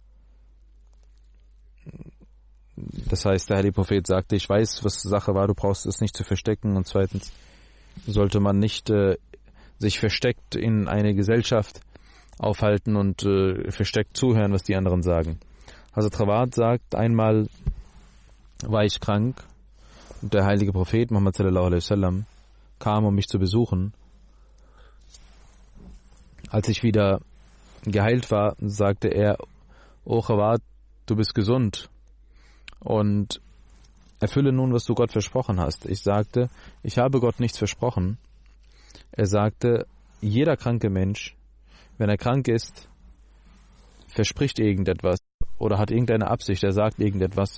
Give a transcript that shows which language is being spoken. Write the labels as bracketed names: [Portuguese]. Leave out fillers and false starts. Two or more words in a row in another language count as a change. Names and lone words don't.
[German] Das heißt, der heilige Prophet sagte, ich weiß, was Sache war, du brauchst es nicht zu verstecken. Und zweitens sollte man nicht sich versteckt in eine Gesellschaft aufhalten und versteckt zuhören, was die anderen sagen. Hazrat Rawat sagt, einmal war ich krank und der heilige Prophet Muhammad [Arabic] صلى الله عليه وسلم [German] kam, um mich zu besuchen. Als ich wieder geheilt war, sagte er, O Rawat, du bist gesund und erfülle nun, was du Gott versprochen hast. Ich sagte, ich habe Gott nichts versprochen. Er sagte, jeder kranke Mensch, wenn er krank ist, verspricht irgendetwas oder hat irgendeine Absicht, er sagt irgendetwas.